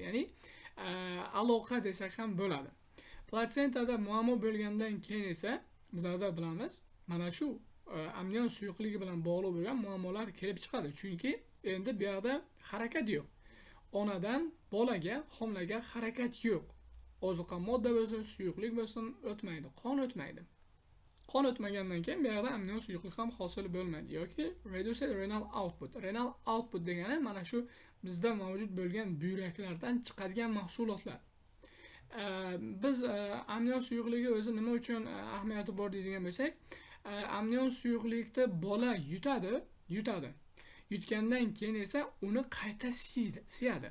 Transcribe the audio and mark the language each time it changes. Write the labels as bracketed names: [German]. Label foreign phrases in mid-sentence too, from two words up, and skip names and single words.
[Uzbek] Ya'ni aloqa desak ham bo'ladi. Platsentada muammo bo'lgandan keyin esa bizlarda bilamiz, mana shu amnion suyuqligi bilan bog'liq bo'lgan muammolar kelib chiqadi. Chunki endi bu yerda harakat yo'q. Onadan bolaga, homilaga harakat yo'q. Ozuqa modda bo'lsin, suyuqlik bo'lsin, o'tmaydi, qon o'tmaydi. Qon o'tmagandan keyin bu yerda amnion suyuqlik ham hosil bo'lmaydi yoki [English] reduced renal output. Renal output [Uzbek] degani mana shu bizda mavjud bo'lgan buyraklardan chiqadigan mahsulotlar. Biz amnion suyuqligi o'zi nima uchun ahamiyati bor deydigan bo'lsak, amnion suyuqlikda bola yutadi. Yutgandan keyin esa uni qayta siyadi.